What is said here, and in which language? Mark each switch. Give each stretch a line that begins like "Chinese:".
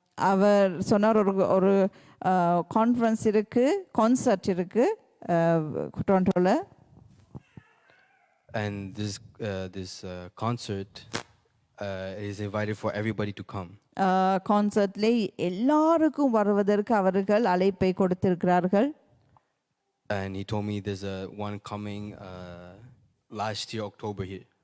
Tamil: அவர் சொன்னார், ஒரு கான்ஃபரன்ஸ் இருக்கு, கான்சர்ட் இருக்கு டொரண்டோவில்.
English: And this concert is invited for everybody to come.
Tamil: கான்சர்ட்ல எல்லாருக்கும் வருவதற்கு அவர்கள் அழைப்பை கொடுத்திருக்கிறார்கள்.
English: And he told me there's one coming last year October here.